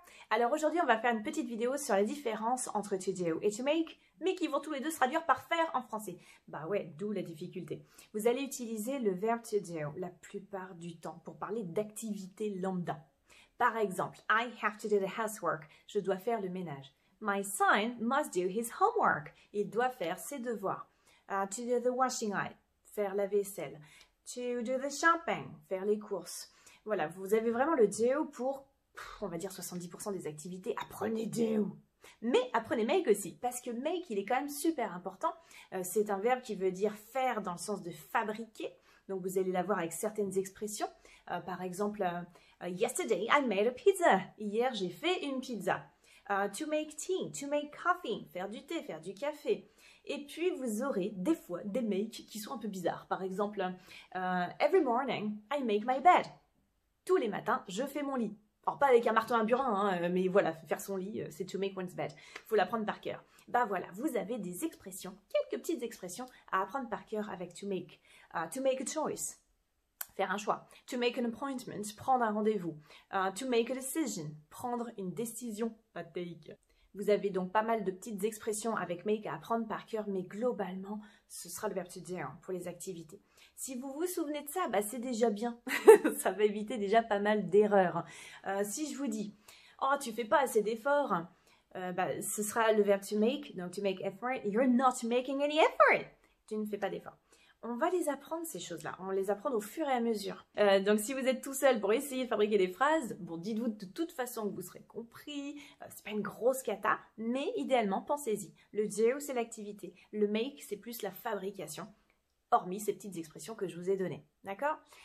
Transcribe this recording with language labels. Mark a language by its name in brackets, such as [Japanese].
[French] Alors aujourd'hui, on va faire une petite vidéo sur la différence entre to do et to make, mais qui vont tous les deux se traduire par faire en français. Bah ouais, d'où la difficulté. Vous allez utiliser le verbe to do la plupart du temps pour parler d'activité lambda. Par exemple, [English] I have to do the housework. [French] Je dois faire le ménage. [English] My son must do his homework. [French] Il doit faire ses devoirs. [English] To do the washing up. [French] Faire la vaisselle. [English] To do the shopping. [French] Faire les courses. Voilà, vous avez vraiment le do pour, on va dire 70% des activités. Apprenez do. Mais apprenez make aussi, parce que make, il est quand même super important. C'est un verbe qui veut dire faire dans le sens de fabriquer. Donc, vous allez l'avoir avec certaines expressions. Par exemple, [English] yesterday, I made a pizza. [French] Hier, j'ai fait une pizza. [English] To make tea, to make coffee. [French] Faire du thé, faire du café. Et puis, vous aurez des fois des make qui sont un peu bizarres. Par exemple, [English] every morning, I make my bed. [French] Tous les matins, je fais mon lit. Alors, pas avec un marteau à un burin, hein, mais voilà, faire son lit, c'est [English] to make one's bed. [French] Il faut l'apprendre par cœur. Bah voilà, vous avez des expressions, quelques petites expressions à apprendre par cœur avec to make. [English] To make a choice, [French] faire un choix. [English] To make an appointment, [French] prendre un rendez-vous. [English] To make a decision, [French] prendre une décision à take. Vous avez donc pas mal de petites expressions avec make à apprendre par cœur, mais globalement, ce sera le verbe to do pour les activités. Si vous vous souvenez de ça, bah c'est déjà bien. Ça va éviter déjà pas mal d'erreurs. Si je vous dis, oh, tu fais pas assez d'efforts, bah, ce sera le verbe to make. [English] Donc, to make effort, you're not making any effort. [French] Tu ne fais pas d'effort. On va les apprendre, ces choses-là. On les apprend au fur et à mesure. Donc, si vous êtes tout seul pour essayer de fabriquer des phrases, bon, dites-vous de toute façon que vous serez compris. C'est pas une grosse cata, mais idéalement, pensez-y. Le do, c'est l'activité. Le make, c'est plus la fabrication. Hormis ces petites expressions que je vous ai données. D'accord?